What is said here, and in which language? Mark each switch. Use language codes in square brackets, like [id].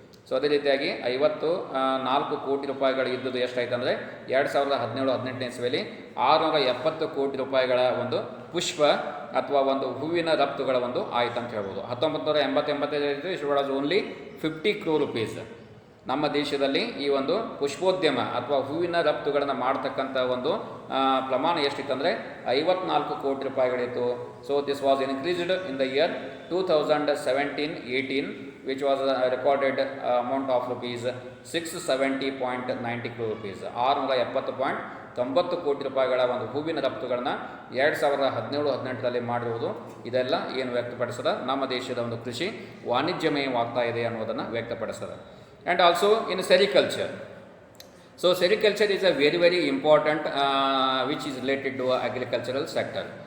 [kn] So ಅದೇ ರೀತಿಯಾಗಿ 54 ಕೋಟಿ ರೂಪಾಯಿಗಳು ಇದ್ದದ್ದು ಎಷ್ಟಾಯ್ತು ಅಂದರೆ 2017-18ನೇ ಇಸ್ವಿಯಲ್ಲಿ 670 ಕೋಟಿ ರೂಪಾಯಿಗಳ ಒಂದು ಪುಷ್ಪ ಅಥವಾ ಒಂದು ಹೂವಿನ ರಫ್ತುಗಳ ಒಂದು ಆಯ್ತು ಅಂತ ಹೇಳ್ಬೋದು. [en] 1985 it was only 50 crore rupees. [kn] ನಮ್ಮ ದೇಶದಲ್ಲಿ ಈ ಒಂದು ಪುಷ್ಪೋದ್ಯಮ ಅಥವಾ ಹೂವಿನ ರಫ್ತುಗಳನ್ನು ಮಾಡ್ತಕ್ಕಂಥ ಒಂದು ಪ್ರಮಾಣ ಎಷ್ಟಿತ್ತು ಅಂದರೆ 54 ಕೋಟಿ ರೂಪಾಯಿಗಳಿತ್ತು. [en] So this was increased in the year 2017-18, which was recorded amount of rupees 670.90 crore rupees. [kn] 670.90 ಕೋಟಿ ರೂಪಾಯಿಗಳ ಒಂದು ಹೂವಿನ ರಫ್ತುಗಳನ್ನು 2017-18ರಲ್ಲಿ ಮಾಡಿರುವುದು. ಇದೆಲ್ಲ ಏನು ವ್ಯಕ್ತಪಡಿಸದ ನಮ್ಮ ದೇಶದ ಒಂದು ಕೃಷಿ ವಾಣಿಜ್ಯಮಯವಾಗ್ತಾ ಇದೆ ಅನ್ನೋದನ್ನು ವ್ಯಕ್ತಪಡಿಸ್ತದೆ. [en] And also in sericulture. So sericulture is a very important which is related to agricultural sector.